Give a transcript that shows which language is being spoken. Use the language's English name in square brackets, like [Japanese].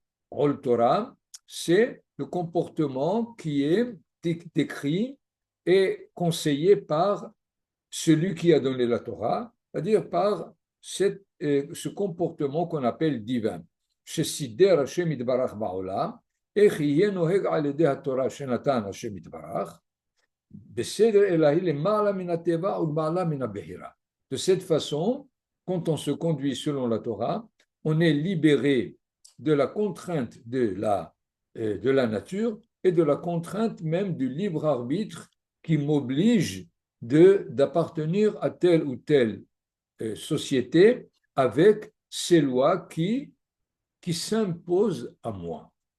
[French] Rol Torah, c'est le comportement qui est décrit et conseillé par celui qui a donné la Torah, c'est-à-dire par ce comportement qu'on appelle divin. [Hebrew] שסידר השם יתברך בעולם, איך יהיה נוהג על ידי התורה שנתן השם יתברך, בסדר אלוהי למעלה מן הטבע ולמעלה מן הבחירה. [French] De cette façon, quand on se conduit selon la Torah, on est libéré de la contrainte de la nature et de la contrainte même du libre arbitre qui m'oblige d'appartenir à telle ou telle société avec ces lois qui s'impose à moi.